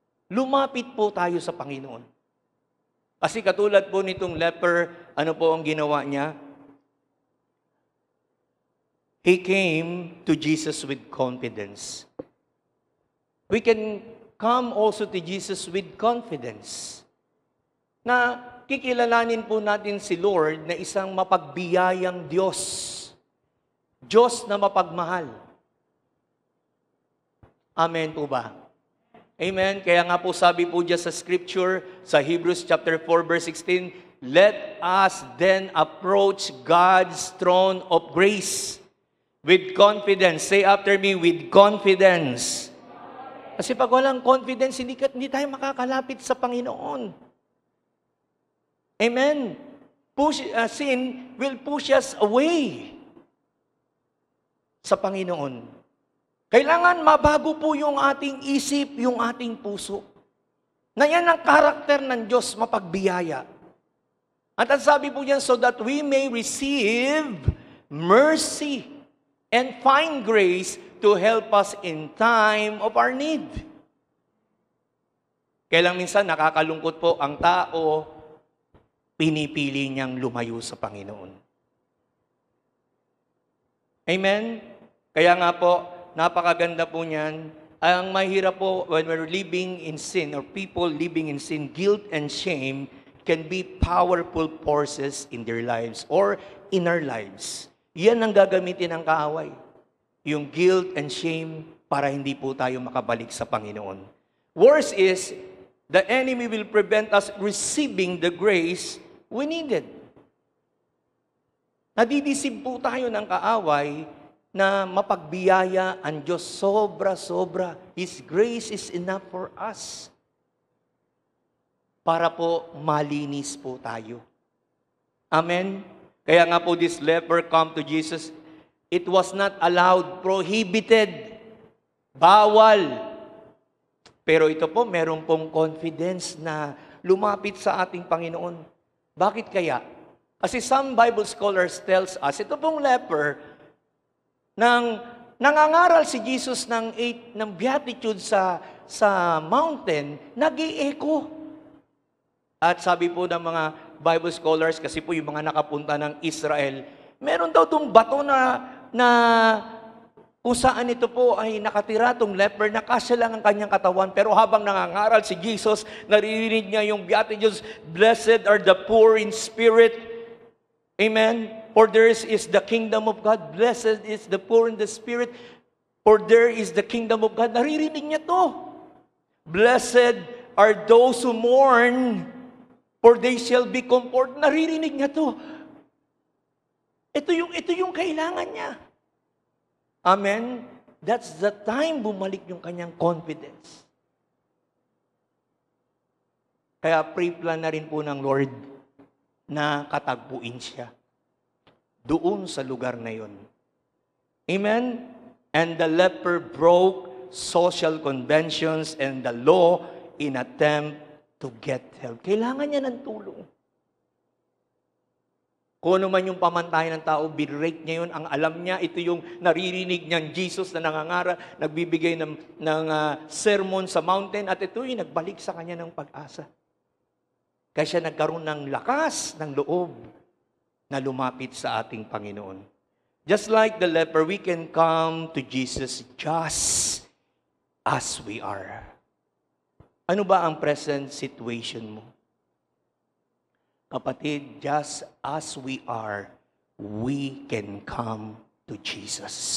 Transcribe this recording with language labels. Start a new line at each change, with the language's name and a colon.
Filipino: Lumapit po tayo sa Panginoon. Kasi katulad po nitong leper, ano po ang ginawa niya?
English: He came to Jesus with confidence. We can come also to Jesus with confidence.
Filipino: Na kikilalanin po natin si Lord na isang mapagbiyayang Diyos. Diyos na mapagmahal. Amen po ba? Amen. Kaya nga po sabi po dyan sa scripture, sa Hebrews chapter 4 verse 16,
English: let us then approach God's throne of grace with confidence. Say after me, with confidence.
Filipino: Kasi pag walang confidence, hindi tayo makakalapit sa Panginoon. Amen.
English: Sin will push us away
Filipino: sa Panginoon. Kailangan mabago po yung ating isip, yung ating puso. Na yan ang karakter ng Diyos, mapagbiyaya. At ang sabi po niyan,
English: so that we may receive mercy and find grace to help us in time of our need.
Filipino: Kailang minsan nakakalungkot po ang tao, pinipili niyang lumayo sa Panginoon. Amen? Kaya nga po, napakaganda po niyan. Ang mahirap po,
English: when we're living in sin, or people living in sin, guilt and shame can be powerful forces in their lives or in our lives.
Filipino: Yan ang gagamitin ng kaaway. Yung
English: guilt and shame
Filipino: para hindi po tayo makabalik sa Panginoon.
English: Worse is, the enemy will prevent us receiving the grace we needed.
Filipino: Nadidisib po tayo ng kaaway na mapagbiyaya ang Diyos sobra-sobra.
English: His grace is enough for us.
Filipino: Para po malinis po tayo.
English: Amen?
Filipino: Kaya nga po
English: this leper come to Jesus, it was not allowed, prohibited, bawal.
Filipino: Pero ito po, meron pong confidence na lumapit sa ating Panginoon. Bakit kaya? Kasi
English: some Bible scholars tells us,
Filipino: ito pong leper, nang nangangaral si Jesus ng beatitude sa mountain, nag-i-echo. At sabi po ng mga Bible scholars, kasi po yung mga nakapunta ng Israel, meron daw itong bato na kung saan ito po ay nakatira itong leper, nakasya lang ang kanyang katawan, pero habang nangangaral si Jesus, naririnig niya yung beatitudes,
English: blessed are the poor in spirit. Amen. For theirs is the kingdom of God. Blessed is the poor in the spirit. For there is the kingdom of God.
Filipino: Naririnig niya to.
English: Blessed are those who mourn, for they shall be comforted.
Filipino: Naririnig niya to. Ito yung kailangan niya. Amen.
English: That's the time
Filipino: bumalik yung kanyang
English: confidence.
Filipino: Kaya pre-plan na rin po ng Lord na katagpuin siya doon sa lugar na yon. Amen?
English: And the leper broke social conventions and the law in attempt to get help.
Filipino: Kailangan niya ng tulong. Kung ano man yung pamantayan ng tao, binrake niya yun. Ang alam niya, ito yung naririnig niyang Jesus na nangangara, nagbibigay ng sermon sa mountain, at ito yung nagbalik sa kanya ng pag-asa. Kaya siya nagkaroon ng lakas, ng loob, na lumapit sa ating Panginoon.
English: Just like the leper, we can come to Jesus just as we are.
Filipino: Ano ba ang
English: present situation mo? Kapatid, just as we are, we can come to Jesus.